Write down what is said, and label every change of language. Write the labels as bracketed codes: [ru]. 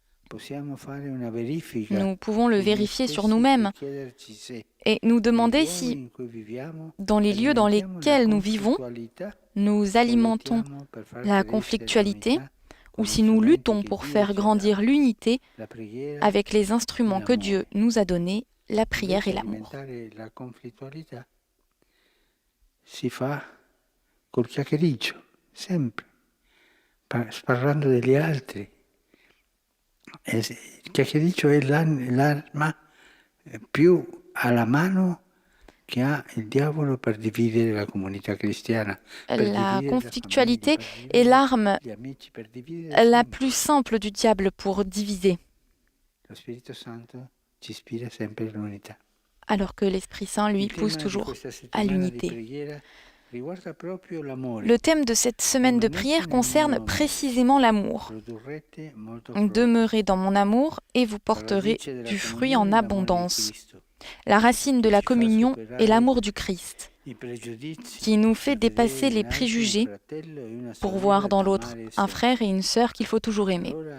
[fr] Nous pouvons le vérifier sur nous-mêmes et nous demander si, dans les lieux dans lesquels nous vivons, nous alimentons la conflictualité ou si nous luttons pour faire grandir l'unité avec les instruments que Dieu nous a donnés, la prière et l'amour. [it] La conflittualità si fa col chiacchiericcio, sempre, parlando degli altri. Il chiacchiericcio è l'arma più alla mano che ha il diavolo per dividere la comunità cristiana. [fr] La conflictualité est l'arme la plus simple du diable pour diviser. [it] Lo Spirito Santo ci ispira sempre all'unità. [fr] Alors que l'Esprit Saint, lui, pousse toujours à l'unité. Le thème de cette semaine de prière concerne précisément l'amour. Demeurez dans mon amour et vous porterez du fruit en abondance. La racine de la communion est l'amour du Christ, qui nous fait dépasser les préjugés pour voir dans l'autre un frère et une sœur qu'il faut toujours aimer.